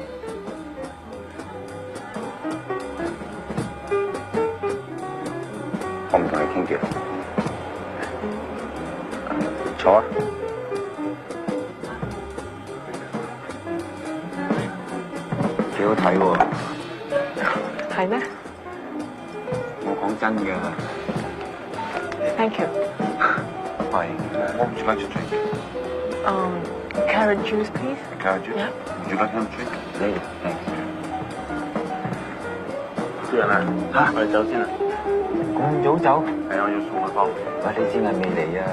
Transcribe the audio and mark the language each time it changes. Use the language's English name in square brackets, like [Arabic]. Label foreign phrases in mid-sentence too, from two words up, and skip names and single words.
[Cantonese] 我唔同你傾偈，坐啊！幾好睇喎！係咩？我講真嘅。 [English] Thank you。 [Cantonese] 係，我唔想出去。 [English] Carrot juice, please. Carrot juice? Yeah. Would you like some drink? Later, thanks. [Cantonese] 小人啊，嚇，我哋走先啦。咁早走？係啊，我要送佢翻。喂，你先係未嚟啊？